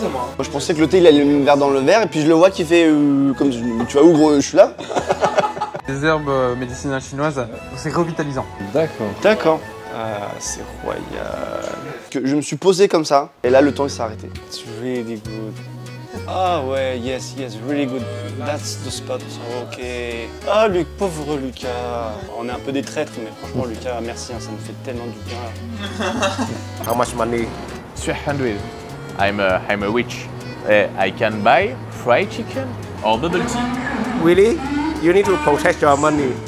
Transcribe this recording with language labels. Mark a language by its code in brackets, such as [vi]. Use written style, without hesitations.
[fr] Moi, je pensais que le thé il allait me faire dans le verre et puis je le vois qui fait comme tu vois où gros je suis là. Des herbes médicinales chinoises, c'est revitalisant. D'accord. D'accord. Ah, c'est royal. Que je me suis posé comme ça et là le temps il s'est arrêté. [en] It's really good. [fr] Ah ouais, [en] yes, really good. That's the spot. Ok. [fr] Ah, pauvre Lucas. On est un peu des traîtres, mais franchement, Lucas, merci, hein, ça me fait tellement du bien. [en] How much money? 300. I'm a rich. I can buy fried chicken or bubble tea. Really? You need to protect your money.